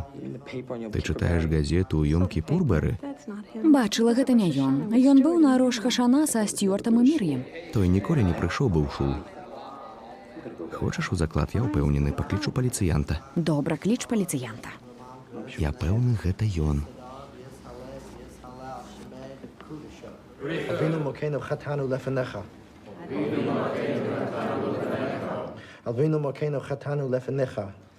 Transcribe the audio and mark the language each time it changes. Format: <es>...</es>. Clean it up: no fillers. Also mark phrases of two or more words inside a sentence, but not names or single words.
<be>Ты чытаеш газету ў Йом-Кіпур, Бэры? Бачыла, гэта не ён. Ён быў на Рош Хашана са Стюартам і Мір'ям. Той ніколі не прыйшоў бы ў шул. Хочаш у заклад? Я ўпэўнены, паклічу паліцыянта. Добра, кліч паліцыянта. Я пэўны, гэта ён.</be> <he>אבינו מלכנו חטאנו לפניך. אבינו מלכנו חטאנו לפניך.</he>